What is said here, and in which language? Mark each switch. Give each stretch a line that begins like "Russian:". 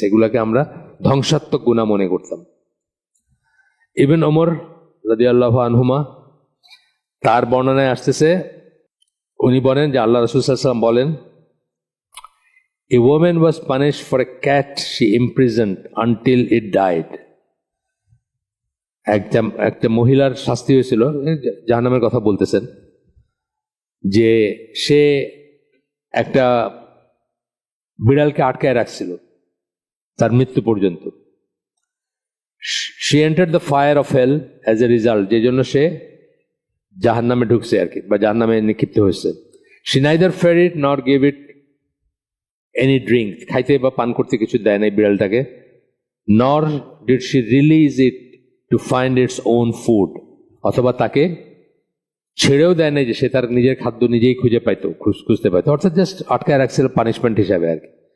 Bangla: এগুলাকে আমরা ধ্বংসাত্মক গুনাহ মনে করতাম। ইবনে ওমর রাদিয়াল্লাহু আনহুমা, তার বর্ণনায় আসতেছে, উনি বলেন যে আল্লাহ রাসূল সাল্লাল্লাহু আলাইহি ওয়াসাল্লাম বলেন,
English: a woman was punished for a cat she imprisoned until it died.
Bangla: একটা মহিলার শাস্তি হয়েছিল, জাহান্নামের কথা বলতেছেন, যে সে একটা বিড়ালকে আটকায় রাখছিল তার মৃত্যু পর্যন্ত।
English: she entered the fire of hell as a result,
Bangla: যে জন্য সে জাহান্নামে ঢুকছে আর কি, বা জাহান্নামে নিক্ষিপ্ত হয়েছে।
English: she neither fed it nor gave it any drink,
Bangla: খাইতে বা পান করতে কিছু দেয় নাই বিড়ালটাকে,
English: nor did she release it to find its own food,
Bangla: অথবা তাকে ছেড়েও দেয় নাই যে সে তার নিজের খাদ্য নিজেই খুঁজে পাইতো, খুঁজতে পাইতো, অর্থাৎ জাস্ট আটকায় রাখছিল পানিশমেন্ট হিসাবে আর কি।